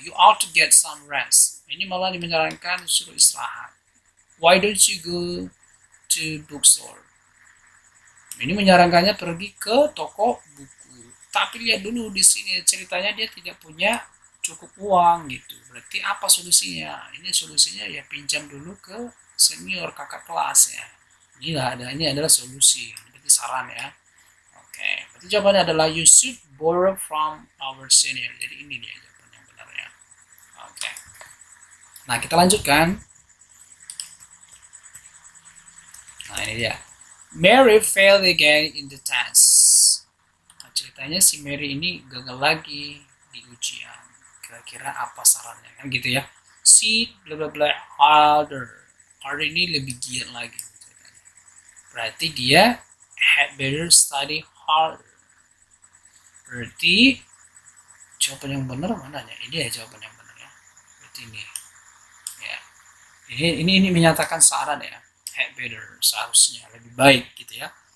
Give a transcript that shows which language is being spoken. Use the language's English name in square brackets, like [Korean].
[English] You ought to get some rest. [Indonesian] Ini malah menyarankan suruh istirahat. [English] Why don't you go to bookstore? [Indonesian] Ini menyarankannya pergi ke toko buku. Tapi lihat dulu di sini ceritanya dia tidak punya cukup uang gitu. Berarti apa solusinya? Ini solusinya ya pinjam dulu ke senior, kakak kelas ya. Ini adalah solusi. Berarti saran ya. Oke, berarti jawabannya adalah [English] you should borrow from our senior. [Indonesian] Jadi ini dia jawaban yang benar ya. Oke. Nah, kita lanjutkan. Nah, ini dia. [English] Mary failed again in the test. [Indonesian] Nah, ceritanya si Mary ini gagal lagi di ujian. Kira-kira apa sarannya? Kan gitu ya. Si bla bla bla harder. Harder ini lebih giat lagi ceritanya. Berarti dia [English] had better study harder. [Indonesian] Berarti jawaban yang benar mana ya? Ini ya jawaban yang benar ya. Berarti ini. Ya. Ini menyatakan saran ya. Had better, seharusnya lebih baik gitu ya.